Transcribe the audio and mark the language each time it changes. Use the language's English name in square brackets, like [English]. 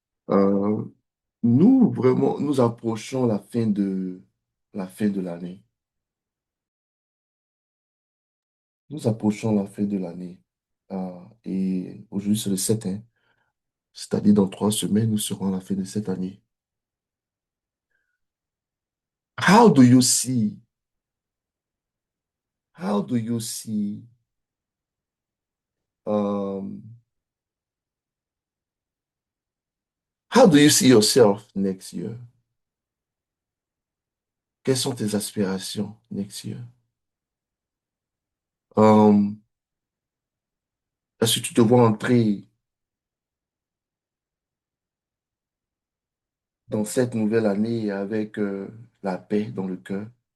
[French] Euh, nous, vraiment, nous approchons la fin de l'année. Nous approchons la fin de l'année. Et aujourd'hui, c'est le 7, hein. C'est-à-dire dans 3 semaines, nous serons à la fin de cette année. [English] How do you see, how do you see, um, how do you see yourself next year? [French] Quelles sont tes aspirations [English] next year? [French] Um, Est-ce que tu te vois entrer dans cette nouvelle année avec la paix dans le cœur?